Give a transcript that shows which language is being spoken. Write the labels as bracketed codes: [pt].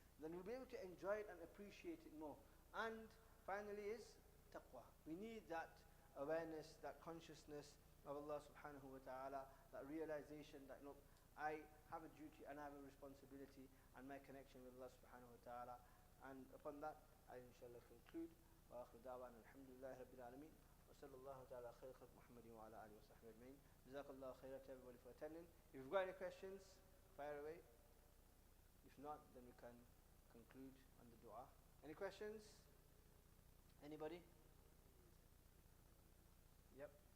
[en] Then we'll be able to enjoy it and appreciate it more. And finally is taqwa. We need that awareness, that consciousness of Allah subhanahu wa ta'ala, that realization that, look, I have a duty and I have a responsibility and my connection with Allah subhanahu wa ta'ala. And upon that, I inshallah conclude. [ar] وآخر دعوانا الحمد لله رب العالمين وصلى الله تعالى خير خلق محمد وعلى آله وصحبه أجمعين. جزاك الله خيرا [en] to everybody for attending. If you've got any questions, fire away. If not, then we can conclude on the dua. Any questions? Anybody? Yep.